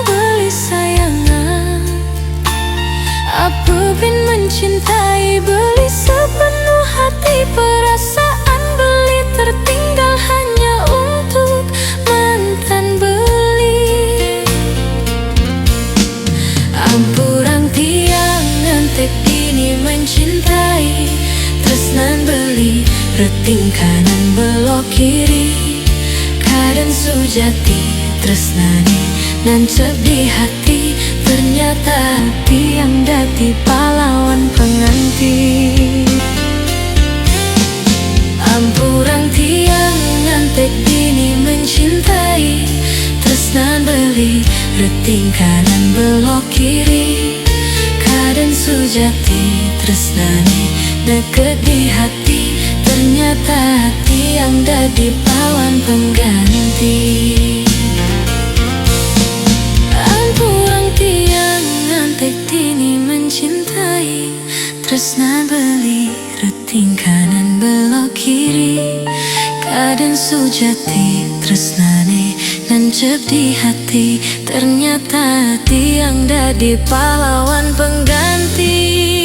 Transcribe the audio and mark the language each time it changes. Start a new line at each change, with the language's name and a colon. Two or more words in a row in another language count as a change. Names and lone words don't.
Indonesian: beli sayangan, apa pun mencintai beli sepenuh hati, perasaan beli tertinggal hanya untuk mantan beli.
Balinese: Ampurang tiang ngantek gini mencintai, tresnan beli reting
Indonesian: kanan belok kiri,
Balinese: kadang sujati tresnane
Indonesian: nancep di hati,
Balinese: ternyata tiang dadi
Indonesian: pahlawan pengganti.
Balinese: Ampurang tiang ngantek gini mencintai, tresnan beli reting
Indonesian: kanan belok kiri,
Balinese: kadang sujati tresnane
Indonesian: deket di hati,
Balinese: ternyata tiang dadi
Indonesian: pahlawan pengganti.
Balinese: Ampurang tiang ngantek gini mencintai, tresna beli reting
Indonesian: kanan belok kiri,
Balinese: kadang sujati tresnane
Indonesian: nancep di hati,
Balinese: ternyata tiang dadi
Indonesian: pahlawan pengganti.